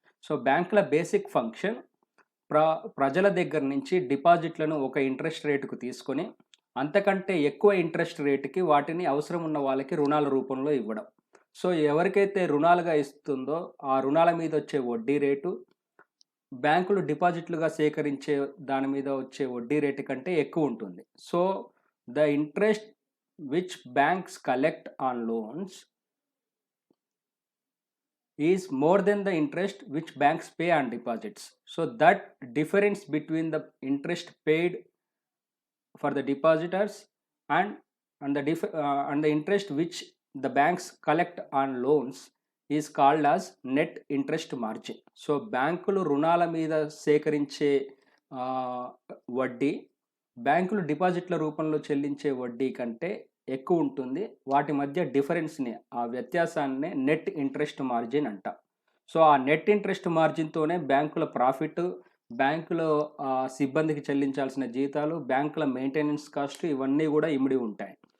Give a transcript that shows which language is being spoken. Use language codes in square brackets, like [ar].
[te] So బ్యాంకుల basic function ప్రజల దగ్గర నుంచి డిపాజిట్లను ఒక ఇంట్రెస్ట్ రేటుకు తీసుకొని అంతకంటే ఎక్కువ ఇంట్రెస్ట్ రేటుకి వాటిని అవసరం ఉన్న వాళ్ళకి రుణాల రూపంలో ఇవ్వడం. సో ఎవరికైతే రుణాలుగా ఇస్తుందో ఆ రుణాల మీద వచ్చే వడ్డీ రేటు బ్యాంకులు డిపాజిట్లుగా సేకరించే దాని మీద వచ్చే వడ్డీ రేటు కంటే ఎక్కువ ఉంటుంది. [en] So the interest which banks collect on loans is more than the interest which banks pay on deposits. So that difference between the interest paid for the depositors and the interest which the banks collect on loans is called as net interest margin. [te] So బ్యాంకులు రుణాల మీద సేకరించే వడ్డీ బ్యాంకులు డిపాజిట్ల రూపంలో చెల్లించే వడ్డీ కంటే ఎక్కువ ఉంటుంది. వాటి మధ్య డిఫరెన్స్ని, ఆ వ్యత్యాసాన్ని నెట్ ఇంట్రెస్ట్ మార్జిన్ అంట. సో ఆ నెట్ ఇంట్రెస్ట్ మార్జిన్తోనే బ్యాంకుల ప్రాఫిట్, బ్యాంకులో సిబ్బందికి చెల్లించాల్సిన జీతాలు, బ్యాంకుల మెయింటెనెన్స్ కాస్ట్ ఇవన్నీ కూడా ఇమిడి ఉంటాయి.